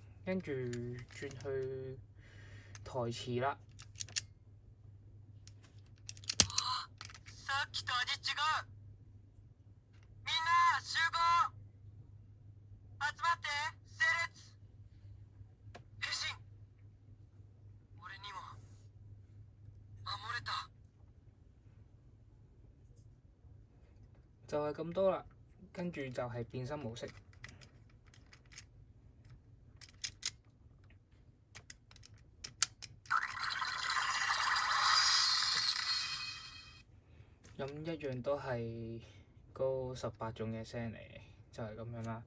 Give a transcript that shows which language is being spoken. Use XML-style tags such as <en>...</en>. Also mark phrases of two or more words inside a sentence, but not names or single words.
<yue>跟住轉去台詞啦。</yue> <ja>さっきと味違う。みんな集合。集まって整列。変身。俺にも守れた。</ja> <yue>就係咁多啦，跟住就係變身模式。咁一樣都係嗰18種嘅聲嚟，就係咁樣啦。</yue>